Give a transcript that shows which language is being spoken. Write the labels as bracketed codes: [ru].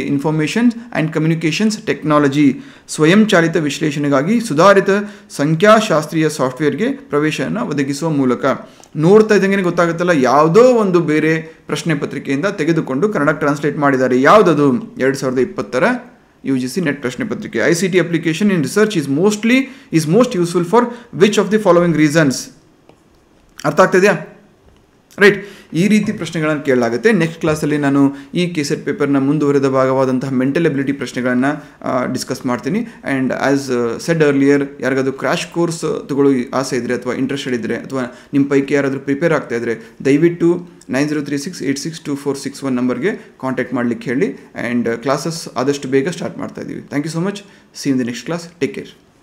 [kn] Information and communications technology. ಸ್ವಯಂಚಾಲಿತ ವಿಶ್ಲೇಷಣೆಗಾಗಿ ಸುಧಾರಿತ ಸಂಖ್ಯಾಶಾಸ್ತ್ರೀಯ ಸಾಫ್ಟ್ವೇರ್ಗೆ ಪ್ರವೇಶವನ್ನು ಒದಗಿಸುವ ಮೂಲಕ. ನೋಡ್ತಾ ಇದ್ದಂಗೆ ಗೊತ್ತಾಗುತ್ತಲ್ಲ, ಯಾವುದೋ ಒಂದು ಬೇರೆ ಪ್ರಶ್ನೆ ಪತ್ರಿಕೆಯಿಂದ ತೆಗೆದುಕೊಂಡು ಕನ್ನಡ ಟ್ರಾನ್ಸ್ಲೇಟ್ ಮಾಡಿದ್ದಾರೆ. ಯಾವುದದು? 2020ರ UGC ನೆಟ್ ಪ್ರಶ್ನೆ ಪತ್ರಿಕೆ. [en] ICT application in research is most useful for which of the following reasons? [kn] ಅರ್ಥ ಆಗ್ತಿದೆಯಾ? ರೈಟ್. ಈ ರೀತಿ ಪ್ರಶ್ನೆಗಳನ್ನು ಕೇಳಲಾಗುತ್ತೆ. ನೆಕ್ಸ್ಟ್ ಕ್ಲಾಸಲ್ಲಿ ನಾನು ಈ ಕೆಸೆಟ್ ಪೇಪರ್ನ ಮುಂದುವರೆದ ಭಾಗವಾದಂತಹ ಮೆಂಟಲ್ ಎಬಿಲಿಟಿ ಪ್ರಶ್ನೆಗಳನ್ನು ಡಿಸ್ಕಸ್ ಮಾಡ್ತೀನಿ. [en] and as said earlier, [kn] ಯಾರಿಗಾದ್ರೂ ಕ್ರ್ಯಾಶ್ ಕೋರ್ಸ್ ತಗೊಳ್ಳೋ ಆಸೆ ಇದ್ದರೆ ಅಥವಾ ಇಂಟ್ರೆಸ್ಟೆಡ್ ಇದ್ದರೆ ಅಥವಾ ನಿಮ್ಮ ಪೈಕಿ ಯಾರಾದರೂ ಪ್ರಿಪೇರ್ ಆಗ್ತಾ ಇದ್ದರೆ ದಯವಿಟ್ಟು 9036862461 ನಂಬರ್ಗೆ ಕಾಂಟ್ಯಾಕ್ಟ್ ಮಾಡಲಿಕ್ಕೆ ಹೇಳಿ. ಆ್ಯಂಡ್ ಕ್ಲಾಸಸ್ ಆದಷ್ಟು ಬೇಗ ಸ್ಟಾರ್ಟ್ ಮಾಡ್ತಾ ಇದ್ದೀವಿ. [en] Thank you so much. See in the next class. Take care.